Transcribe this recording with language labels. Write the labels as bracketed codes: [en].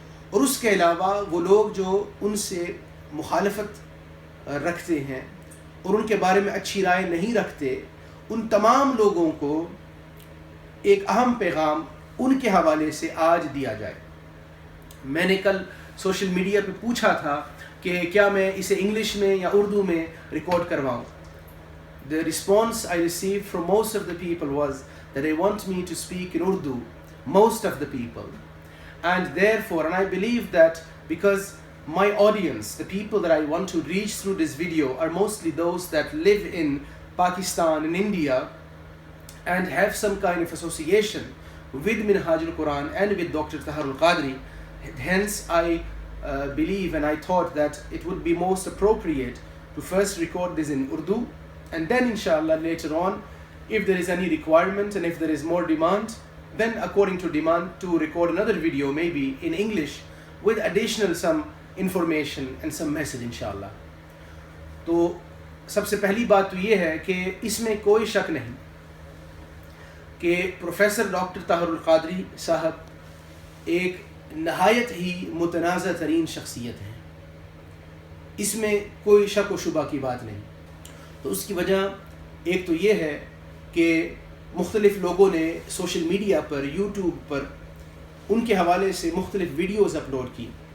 [ur] اور اس کے علاوہ وہ لوگ جو ان سے مخالفت رکھتے ہیں اور ان کے بارے میں اچھی رائے نہیں رکھتے، ان تمام لوگوں کو ایک اہم پیغام ان کے حوالے سے آج دیا جائے. میں نے کل سوشل میڈیا پہ پوچھا تھا کہ کیا میں اسے انگلش میں یا اردو میں ریکارڈ کرواؤں. [en] The response I received from most of the people was that they want me to speak in Urdu, most of the people. And therefore, and I believe that because my audience, the people that I want to reach through this video are mostly those that live in Pakistan, in India, and have some kind of association with Minhaj al-Quran and with Dr. Tahir al-Qadri. Hence, I believe and I thought that it would be most appropriate to first record this in Urdu, and then inshallah later on, if there is any requirement and if there is more demand, then according to demand to record another video maybe in English with additional some information and some message inshallah. [ur] تو سب سے پہلی بات تو یہ ہے کہ اس میں کوئی شک نہیں کہ پروفیسر ڈاکٹر طاہر القادری صاحب ایک نہایت ہی متنازع ترین شخصیت ہے. اس میں کوئی شک و شبہ کی بات نہیں. تو اس کی وجہ ایک تو یہ ہے کہ مختلف لوگوں نے سوشل میڈیا پر، یوٹیوب پر ان کے حوالے سے مختلف ویڈیوز اپلوڈ کی.